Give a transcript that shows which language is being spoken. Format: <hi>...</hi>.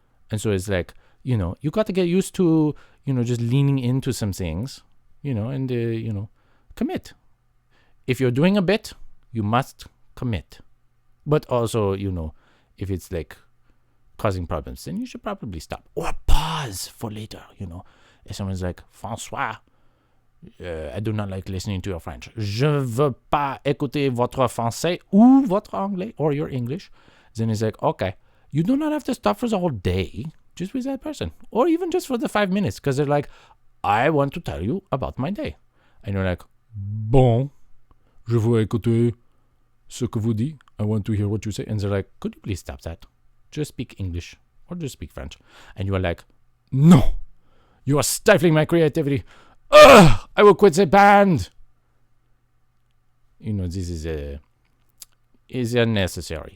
<en>And so it's like, you got to get used to, just leaning into some things, and, commit. If you're doing a bit, you must commit. But also, if it's like causing problems, then you should probably stop or pause for later, If someone's like, Francois, I do not like listening to your French.</en> <fr>Je veux pas écouter votre français ou votre anglais</fr> <en>or your English. Then it's like, okay, you do not have to stop for the whole day just with that person, or even just for the 5 minutes, because they're like, I want to tell you about my day. And you're like,</en> <fr>bon, je veux écouter ce que vous dites.</fr> <en>I want to hear what you say. And they're like, could you please stop that? Just speak English or just speak French. And you are like, no, you are stifling my creativity. Ugh, I will quit the band. This is unnecessary.</en>